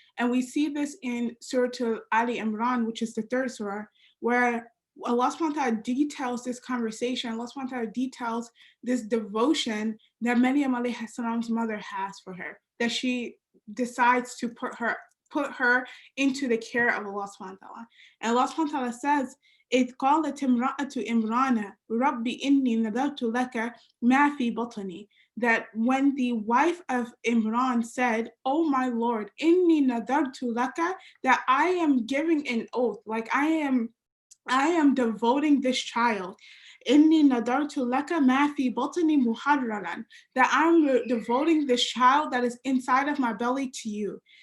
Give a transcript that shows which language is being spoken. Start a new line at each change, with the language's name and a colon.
English: And we see this in Surah Ali Imran, which is the third surah, where Allah subhanahu wa ta'ala details this conversation. Allah subhanahu wa ta'ala details this devotion that Maryam alayhi salam's mother has for her, that she decides to put her into the care of Allah subhanahu wa ta'ala.
Arabic: And Allah subhanahu wa ta'ala says, إِذْ قَالَتِ امْرَأَةُ إِمْرَانَ رَبِّ إِنِّي نَذَرْتُ لَكَ مَا فِي بَطْنِي.
English: That when the wife of Imran said, "Oh my Lord,
Arabic: inni nadartu laka,"
English: that I am giving an oath, like I am devoting this child.
Arabic: Inni nadartu laka ma fi batni muharraran,
English: that I'm devoting this child that is inside of my belly to you.